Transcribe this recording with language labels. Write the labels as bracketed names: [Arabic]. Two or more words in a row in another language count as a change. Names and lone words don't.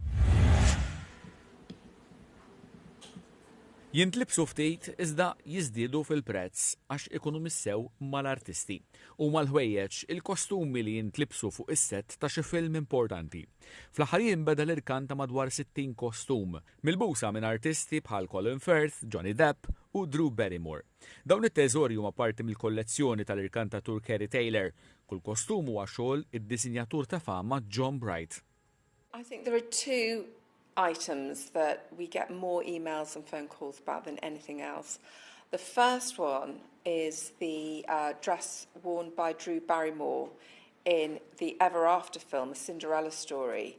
[Maltese] Jintlibsu ftit iżda jiżdiedu fil-prezz għax ikunu missew mal-artisti u mal-ħwejjeġ il-kostumi li jintlibsu fuq is-sett ta' xi film importanti. Fl-aħħar jinbeda l-irkan ta' madwar 60 kostum, milbusa minn artisti bħal Colin Firth, Johnny Depp u Drew Barrymore. Dawn it-teżori huma parti mill-kollezzjoni tal-irkantatur Kerry Taylor. Kull kostum huwa xogħol id-disinjatur ta' fama John Bright. [English] I think there are two items that we get more emails and phone calls about than anything else. The first one is the dress worn by Drew Barrymore in the Ever After film, A Cinderella Story.